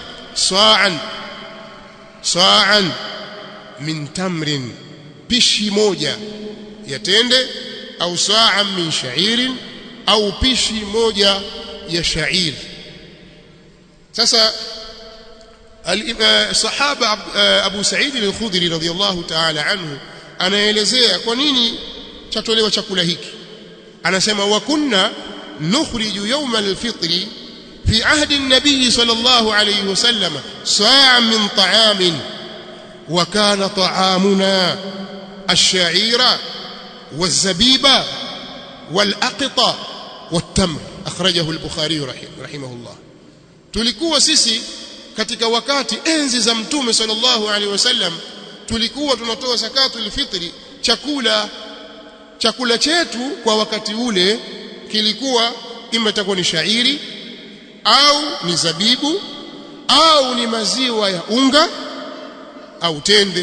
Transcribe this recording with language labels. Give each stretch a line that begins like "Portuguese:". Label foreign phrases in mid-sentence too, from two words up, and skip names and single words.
Arabic: صاعا من تمر,
Swahili: pishi moja ya tende, au
Arabic: صاعا من شعير,
Swahili: au pishi moja ya sha'ir. Sasa sahaba Abu Sa'id al-Khudri
Arabic: رضي الله تعالى عنه
Swahili: anaelezea kwa nini chatolewa chakula hiki.
Arabic: Anasema, وكنا نخرج يوم الفطر في عهد النبي صلى الله عليه وسلم صاعا من طعام وكان طعامنا الشعير والزبيب والأقط والتمر أخرجه البخاري رحمه الله.
Swahili: Tulikuwa sisi katika wakati enzi za Mtume
Arabic: صلى الله عليه وسلم
Swahili: tulikuwa tunatoa zakatul fitri, chakula chetu kwa wakati ule kilikuwa imetakuwa ni shairi au ni zabibu au ni maziwa ya unga au tende.